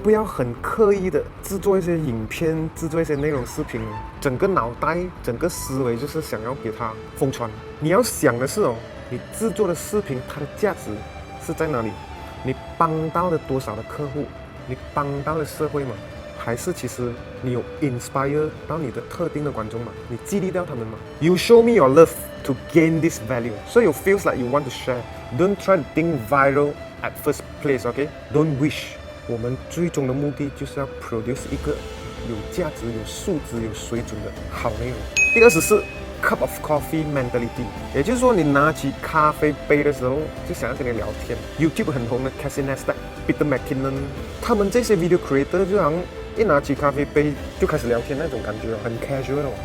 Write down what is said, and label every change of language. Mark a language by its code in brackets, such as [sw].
[zh] 不要很刻意的制作一些影片，制作一些内容视频，整个脑袋、整个思维就是想要给它疯传。你要想的是你制作的视频它的价值是在哪里？你帮到了多少的客户？你帮到了社会吗？还是其实你有 inspire 到你的特定的观众吗？你激励到他们吗？ [en] You show me your love to gain this value, so it feels like you want to share. Don't try to think viral at first place, okay? Don't wish. [zh] 我们最终的目的就是要 produce 一个有价值、有素质、有水准的好内容。第24 [en] cup of coffee mentality， [zh] 也就是说，你拿起咖啡杯的时候，就想要跟你聊天。 YouTube 很红的 Casey Neistat、Peter McKinnon， 他们这些 video creator 就好像一拿起咖啡杯就开始聊天那种感觉，很 casual 的。